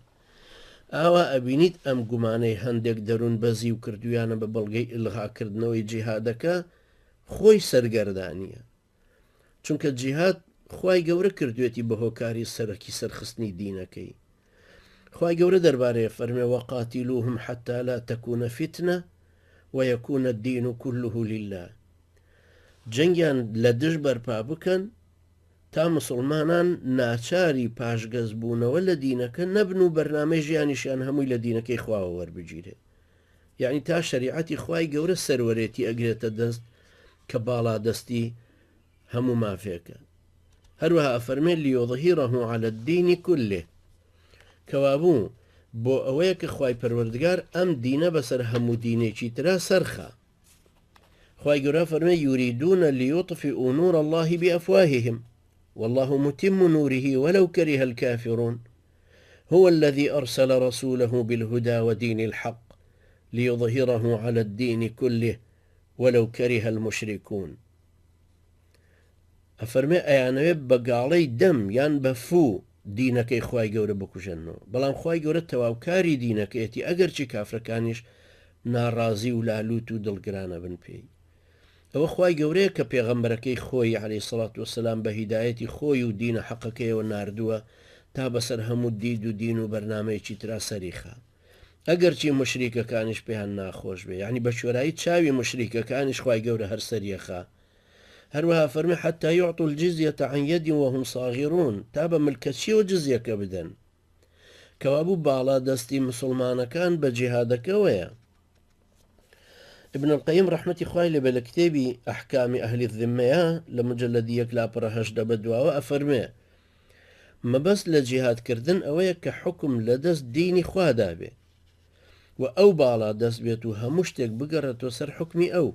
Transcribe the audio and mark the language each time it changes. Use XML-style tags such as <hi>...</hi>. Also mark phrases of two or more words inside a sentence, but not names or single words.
<ckb>ئاوا ئەبینیت ئەم گومانەی هەندێک دەروون بەزی و کردویانە بە بەڵگەی ئلغاکردنەوەی جیهادەکە خۆی سەرگەردانیە چونکە جیهاد خوای گەورە کردوێتی بە هۆکاری سەرەکی سەرخستنی دینەکەی. خوای گەورە دەربارەیە فەرمێ</ckb> <ar>وەقاتیلوهم حتى لا تكون فتنة ويكون الدين كله لله.</ar> <ckb>جەنگیان لە دژ بەرپا بکەن تا مسلمانان ناچاری پاشگەز بوونەوە لە دینەکە نەبن و بەرنامەی ژیانیشیان هەمووی لە دینەکەی خواوە وەربگیرێ. یعنی تا شریعەتی خوای گەورە سەروەرێتی ئەگرێتە دەست کە باڵا دەستی هەموو مافێکە. هەروەها ئەفەرمێ</ckb> <ar>لیوظهیرەه علی الدین كله.</ar> <ckb>کەوابوو بۆ ئەوەیە کە خوای پەروەردگار ئەم دینە بەسەر هەموو دینێکی ترا سەرخە. خوای گەورە فەرمێ</ckb> <ar>یوریدون لیطفئوا نور الله بأفواههم والله متم نوره ولو كره الكافرون هو الذي أرسل رسوله بالهدى ودين الحق ليظهره على الدين كله ولو كره المشركون.</ar> <ckb>ئەفەرمێ ئەیانەوێ بەگاڵەی دەم یان بەفوو دینەکەی خوای گەورە بکوژێنەوە بەڵام خوای گەورە تەواوکاری دینەکەیەتی ئەگەرچی کافرەکانیش ناڕازی و لالوت و دڵگرانە بن پێی. ئەوە خوای گەورەیە کە پێغەمبەرەکەی خۆی</ckb> <ar>عەلەیهی سەڵات وەسەلام</ar> <ckb>بە هیدایەتی خۆی و دینە حەقەکەیەوە ناردووە تا بەسەر هەموو دید و دین و بەرنامەیەکی ترا سەریخە ئەگەرچی مشریکەکانیش پێیان ناخۆش بێ یعنی بە شوێرایی چاوی مشریکەکانیش خوای گەورە هەر سەریەخە. هەروەها فەرمێ</ckb> <ar>حتى يعطوا الجزية عن يد وهم صاغرون</ar> <ckb>تا بە ملکەچیەوە جزیەکە بدەن. کەوابوو باڵا دەستی مسلمانەکان بە جیهادەکەوەیە. ابن القيم رحمەتی خوای لێبێ لە کتێبی ئەحکامی ئەهلی الذمەیە لە مجەلەدی 1/8 بەدواوە ئەفەرمێ مەبەست لە جیهادکردن ئەوەیە کە حکم لە دەست دینی خوادا بێ و ئەو باڵا دەست بێت و هەموو شتێک بگەڕێتەوە سەر حکمی ئەو.</ckb>